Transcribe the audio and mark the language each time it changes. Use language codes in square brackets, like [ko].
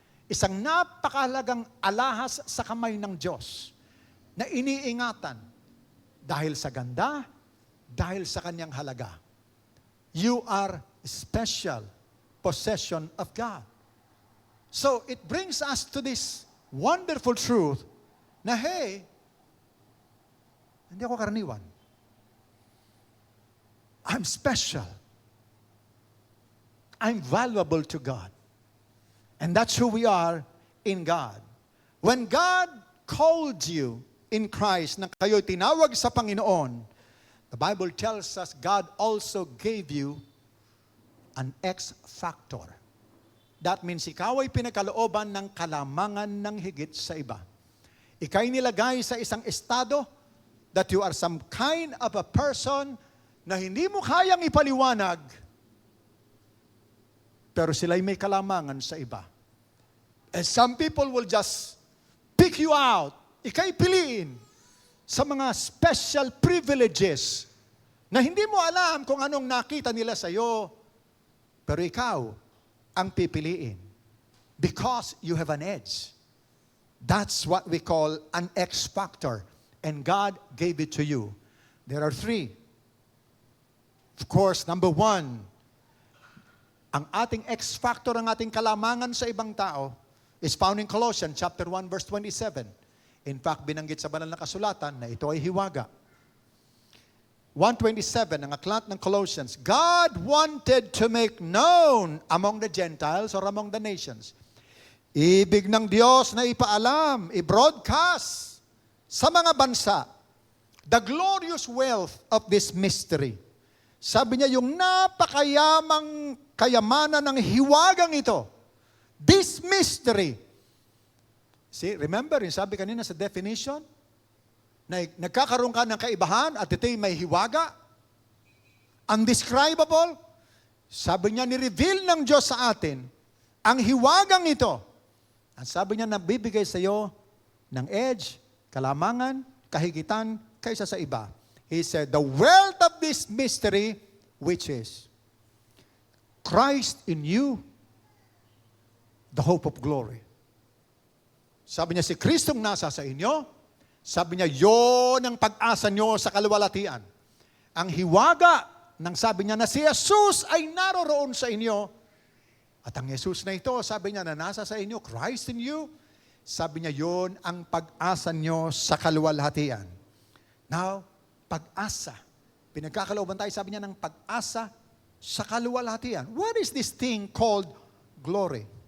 [tl] Isang napakahalagang alahas sa kamay ng Diyos na iniingatan dahil sa ganda, dahil sa kanyang halaga. [en] You are special possession of God. So, it brings us to this wonderful truth na, hey, [tl] hindi ako karaniwan. [en] I'm special. I'm valuable to God. And that's who we are in God. When God called you in Christ, [tl] na kayo tinawag sa Panginoon, [en] the Bible tells us God also gave you an X factor. That means [tl] ikaw ay pinagkalooban ng kalamangan ng higit sa iba. Ika'y nilagay sa isang estado [en] that you are some kind of a person [tl] na hindi mo kayang ipaliwanag, pero sila'y may kalamangan sa iba. [en] And some people will just pick you out. [tl] Ika'y piliin sa mga special privileges na hindi mo alam kung anong nakita nila sa iyo, pero ikaw ang pipiliin [en] because you have an edge. That's what we call an X factor. And God gave it to you. There are three. Of course, number one, [tl] ang ating X factor, ang ating kalamangan sa ibang tao [en] is found in Colossians chapter 1 verse 27. [tl] In fact, binanggit sa banal na kasulatan na ito ay hiwaga. [en] 1:27, [tl] ang aklat ng Colossians, [en] God wanted to make known among the Gentiles or among the nations. [tl] Ibig ng Diyos na ipaalam, i-broadcast sa mga bansa [en] the glorious wealth of this mystery. [tl] Sabi niya, yung napakayamang kayamanan ng hiwagang ito, [en] this mystery. See, remember, [tl] yung sabi kanina sa definition, na nagkakaroon ka ng kaibahan at ito'y may hiwaga, undescribable. Sabi niya, ni-reveal ng Diyos sa atin ang hiwagang ito. Ang sabi niya, nabibigay sa iyo ng edge, kalamangan, kahigitan, kaysa sa iba. [en] He said, the wealth of this mystery, which is, Christ in you, the hope of glory. [tl] Sabi niya, si Kristong nasa sa inyo, sabi niya, yon ang pag-asa nyo sa kaluwalhatian. Ang hiwaga ng sabi niya na si Jesus ay naroroon sa inyo. At ang Jesus na ito, sabi niya na nasa sa inyo, [en] Christ in you, [tl] sabi niya, yon ang pag-asa nyo sa kaluwalhatian. Now, pag-asa. Pinagkakalooban tayo, sabi niya, ng pag-asa sa kaluwalhatian. [en] What is this thing called glory?